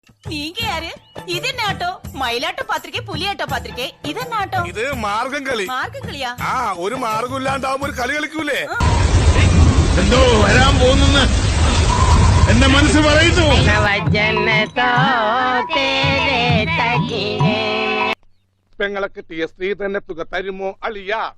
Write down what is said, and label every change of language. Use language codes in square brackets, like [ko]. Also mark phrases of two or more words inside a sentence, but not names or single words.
[ta] நீங்க யாரு? இது என்ன ஆட்டோ? மயிலாட்ட பாத்திரிக்கை, புலியாட்ட பாத்திரிக்கை. [ml] ഇത് என்ன ആട്ടോ? ഇത് മാർഗം കളി. മാർഗം കളിയാ? ആ, ഒരു മാർഗം ഇല്ലാണ്ടാവുമ്പോ ഒരു കളി കളിക്കൂലേ? എന്തോ വരാൻ പോകുന്നെന്ന് എന്റെ മനസ്സ് പറയുന്നു. പെങ്ങളെ കിട്ടിയ സ്ത്രീ തന്നെ തുക തരുമോ അളിയ?